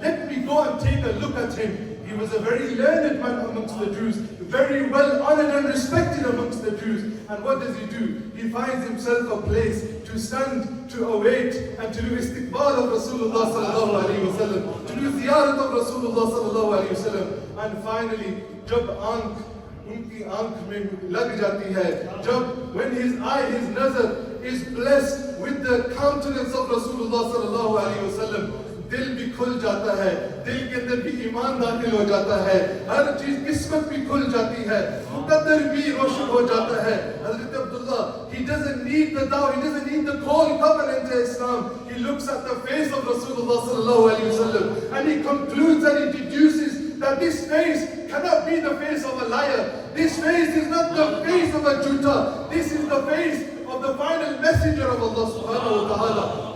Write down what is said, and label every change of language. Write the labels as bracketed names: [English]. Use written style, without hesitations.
[English] Let me go and take a look at him. He was a very learned man amongst the Jews, very well honored and respected amongst the Jews. And what does he do? He finds himself a place to stand, to await, and to do istiqbal of Rasulullah sallallahu alayhi wa sallam, to do ziyarat of Rasulullah sallallahu alayhi wa sallam. And finally, [Hindi] jab उनकी आंख में लग जाती है, जब [English] when his eye, his nazar is blessed with the countenance of Rasulullah sallallahu alayhi wa sallam, [Hindi] दिल भी खुल जाता है, दिल के अंदर भी ईमान दाखिल हो जाता है, हर चीज किस्मत भी खुल जाती है, मुकद्दर भी रोशन हो जाता है. [English] Hazrat Abdullah, he doesn't need the dawah, he doesn't need the call, come and enter Islam. He looks at the face of Rasulullah sallallahu alayhi wa sallam, and he concludes and he deduces that this face cannot be the face of a liar. This face is not the face of a juta. This is the face of the final messenger of Allah subhanahu wa ta'ala.